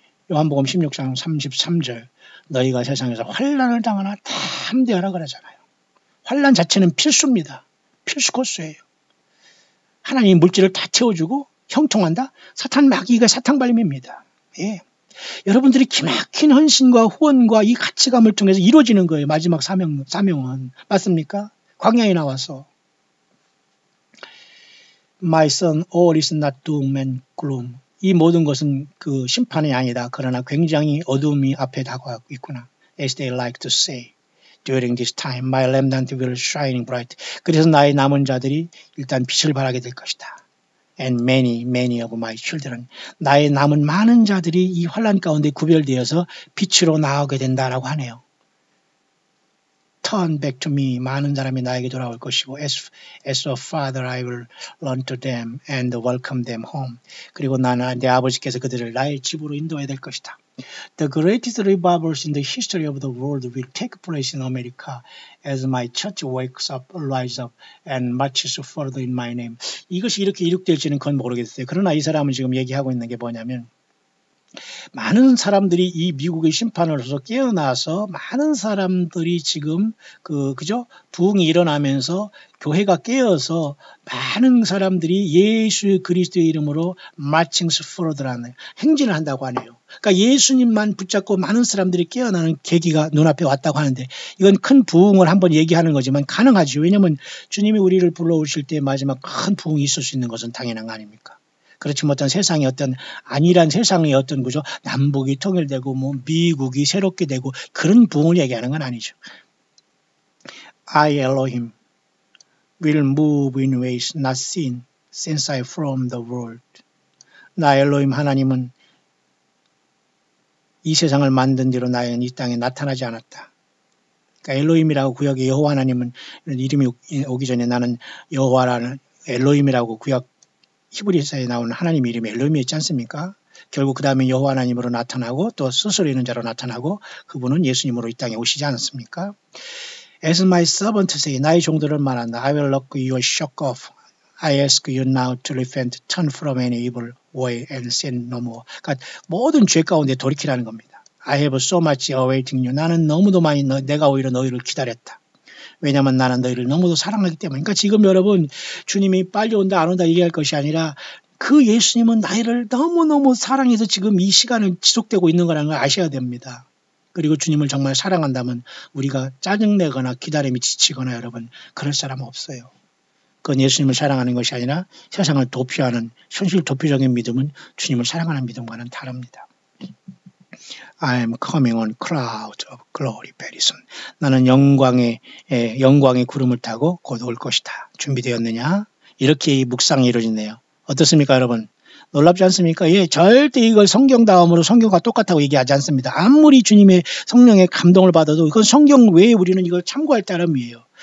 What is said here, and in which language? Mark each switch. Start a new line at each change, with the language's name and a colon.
Korean: 요한복음 16장 33절 너희가 세상에서 환난을 당하나 다 함대하라 그러잖아요. 환난 자체는 필수입니다. 필수 코스예요. 하나님 물질을 다 채워주고 형통한다? 사탄 마귀가 사탕발림입니다. 예. 여러분들이 기막힌 헌신과 후원과 이 가치감을 통해서 이루어지는 거예요. 마지막 사명은. 맞습니까? 광야에 나와서
English: My son, all is not doom and gloom.
Korean: 이 모든 것은 그 심판이 아니다. 그러나 굉장히 어두움이 앞에 다가오고 있구나.
English: As they like to say, during this time, my remnant will shine bright.
Korean: 그래서 나의 남은 자들이 일단 빛을 발하게 될 것이다.
English: And many of my children.
Korean: 나의 남은 많은 자들이 이 환난 가운데 구별되어서 빛으로 나오게 된다라고 하네요.
English: Turn back to me.
Korean: 많은 사람이 나에게 돌아올 것이고
English: as a father I will run to them and welcome them home.
Korean: 그리고 나는 내 아버지께서 그들을 나의 집으로 인도해야 될 것이다.
English: The greatest revivals in the history of the world will take place in America as my church wakes up, rises up, and marches further in my name.
Korean: 이것이 이렇게 이룩될지는 그건 모르겠어요. 그러나 이 사람은 지금 얘기하고 있는 게 뭐냐면 많은 사람들이 이 미국의 심판으로서 깨어나서 많은 사람들이 지금 그죠? 부흥이 일어나면서 교회가 깨어서 많은 사람들이 예수 그리스도의 이름으로 마칭스 포로드라는 행진을 한다고 하네요. 그러니까 예수님만 붙잡고 많은 사람들이 깨어나는 계기가 눈앞에 왔다고 하는데 이건 큰 부흥을 한번 얘기하는 거지만 가능하죠. 왜냐하면 주님이 우리를 불러오실 때 마지막 큰 부흥이 있을 수 있는 것은 당연한 거 아닙니까? 그렇지 못한 세상이 어떤 안일한 세상의 어떤 구조 남북이 통일되고 뭐 미국이 새롭게 되고 그런 부흥을 얘기하는 건 아니죠.
English: I Elohim will move in ways not seen since I from the world.
Korean: 나 엘로힘 하나님은 이 세상을 만든 뒤로 나는 이 땅에 나타나지 않았다. 그러니까 엘로힘이라고 구약의 여호와 하나님은 이름이 오기 전에 나는 여호와라는 엘로힘이라고 구약 히브리서에 나오는 하나님 이름이 엘로힘이었지 않습니까? 결국 그 다음에 여호와 하나님으로 나타나고 또 스스로 있는 자로 나타나고 그분은 예수님으로 이 땅에 오시지 않았습니까?
English: As my servant say,
Korean: 나의 종들을 말한다.
English: I will knock your shock off. I ask you now to repent, turn from any evil way and sin no more.
Korean: 그러니까 모든 죄 가운데 돌이키라는 겁니다.
English: I have so much awaiting you.
Korean: 나는 너무도 많이 내가 오히려 너희를 기다렸다. 왜냐하면 나는 너희를 너무도 사랑하기 때문에. 그러니까 지금 여러분 주님이 빨리 온다 안 온다 얘기할 것이 아니라 그 예수님은 나를 너무너무 사랑해서 지금 이 시간을 지속되고 있는 거라는 걸 아셔야 됩니다. 그리고 주님을 정말 사랑한다면 우리가 짜증내거나 기다림이 지치거나 여러분 그럴 사람 없어요. 그건 예수님을 사랑하는 것이 아니라 세상을 도피하는 현실 도피적인 믿음은 주님을 사랑하는 믿음과는 다릅니다.
English: I am coming on clouds of glory very soon.
Korean: 나는 영광의 구름을 타고 곧 올 것이다. 준비되었느냐? 이렇게 이 묵상이 이루어지네요. 어떻습니까 여러분? 놀랍지 않습니까? 예, 절대 이걸 성경 다음으로 성경과 똑같다고 얘기하지 않습니다. 아무리 주님의 성령의 감동을 받아도 이건 성경 외에 우리는 이걸 참고할 따름이에요.